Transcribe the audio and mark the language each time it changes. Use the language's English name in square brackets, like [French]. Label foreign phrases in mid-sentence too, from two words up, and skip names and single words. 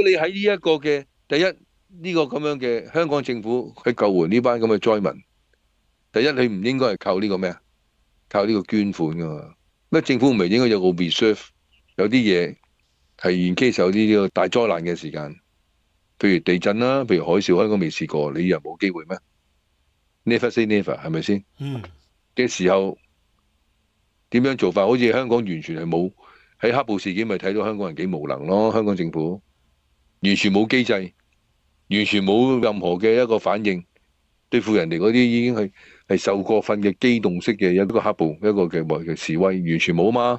[Cantonese] 如果你喺呢一個嘅第一呢個咁樣嘅香港政府去救援呢班咁嘅災民，第一你唔應該係靠呢個咩啊？靠呢個捐款噶嘛？乜政府唔係應該有個 reserve？有啲嘢係 [English] in case [Cantonese] 有啲呢個大災難嘅時間，譬如地震啦，譬如海嘯，香港未試過，你又冇機會咩 ？ [English] Never say never， [Cantonese] 係咪先？嘅時候點樣做法？好似香港完全係冇喺黑暴事件，咪睇到香港人幾無能咯？香港政府完全冇機制，完全冇任何嘅一個反應，對付人哋嗰啲已經係受過訓嘅機動式嘅一個黑暴，一個嘅示威，完全冇嘛？